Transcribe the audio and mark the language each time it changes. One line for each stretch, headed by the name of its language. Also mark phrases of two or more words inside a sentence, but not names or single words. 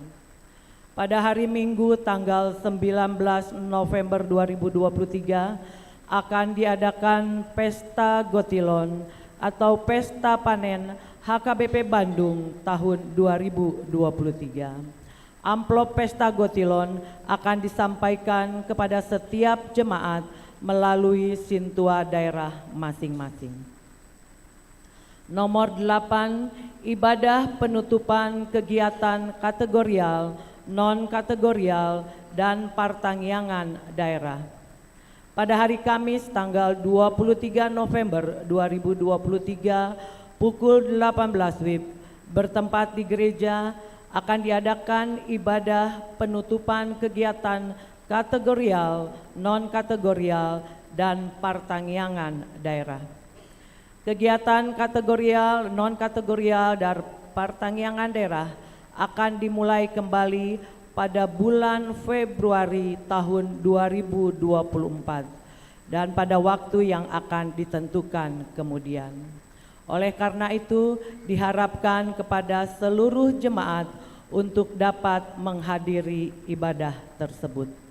Indonesian: Pada hari Minggu tanggal 19 November 2023 akan diadakan Pesta Gotilon atau Pesta Panen HKBP Bandung tahun 2023. Amplop Pesta Gotilon akan disampaikan kepada setiap jemaat melalui sintua daerah masing-masing. Nomor 8, ibadah penutupan kegiatan kategorial, non-kategorial, dan partangyangan daerah. Pada hari Kamis tanggal 23 November 2023 pukul 18 WIB bertempat di gereja akan diadakan ibadah penutupan kegiatan kategorial, non-kategorial, dan partangyangan daerah. Kegiatan kategorial, non-kategorial, dan partangyangan daerah akan dimulai kembali pada bulan Februari tahun 2024 dan pada waktu yang akan ditentukan kemudian. Oleh karena itu, diharapkan kepada seluruh jemaat untuk dapat menghadiri ibadah tersebut.